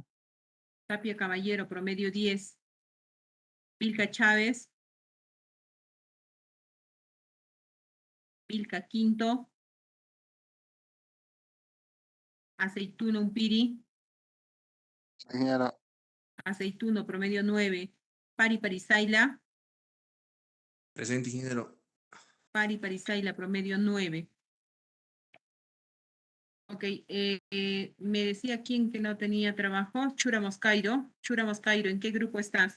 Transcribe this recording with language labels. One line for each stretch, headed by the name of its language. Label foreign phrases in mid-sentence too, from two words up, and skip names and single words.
Spanish: Tapia Caballero, promedio 10. Vilca Chávez. Vilca Quinto. Aceituno Umpiri. Ingeniera. Aceituno, promedio 9. Parisaila. Presente, ingeniero. Parisaila, promedio 9. Ok, me decía quién que no tenía trabajo. Chura Moscairo. Chura Moscairo, ¿en qué grupo estás?